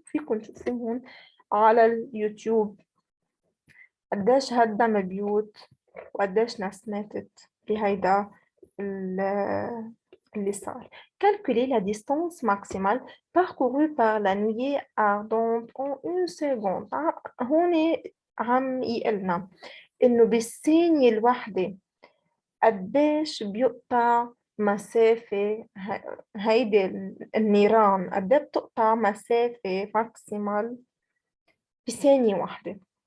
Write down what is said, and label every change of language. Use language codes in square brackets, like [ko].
[ar] فيكم تشوفوهم على اليوتيوب قديش هدم بيوت وقديش ناس ماتت بهيدا اللي صار. [fr] Calculer la distance maximale parcourue par la nuée ardente en une seconde. [ar] هون عم يقلنا إنه بالثانية الواحدة قديش بيقطع مسافة. هيدي النيران قد ايه بتقطع مسافة ماكسيمال بثانية واحدة.